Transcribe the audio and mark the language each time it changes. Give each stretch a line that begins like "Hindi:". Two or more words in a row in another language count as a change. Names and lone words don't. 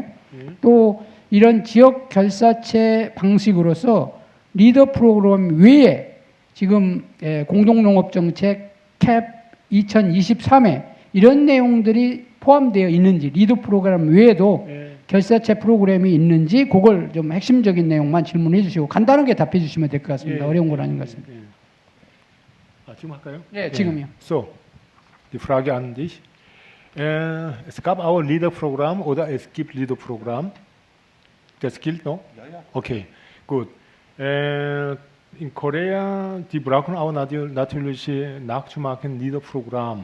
Korean: 또 이런 지역 결사체 방식으로서 리더 프로그램 외에 지금 공동농업정책 캡 2023에 이런 내용들이 포함되어 있는지 리더 프로그램 외에도 결사체 프로그램이 있는지 그걸 좀 핵심적인 내용만 질문해 주시고 간단하게 답해 주시면 될 것 같습니다. 어려운 건 아닌 것 같습니다. 지금 할까요? 네, 지금요.
German: So, die Frage an dich. Es gab auch ein Leader-Programm oder es gibt Leader-Programm. Das gilt noch? Ja. Okay, gut. In Korea, die brauchen auch natürlich nachzumachen Leader-Programm.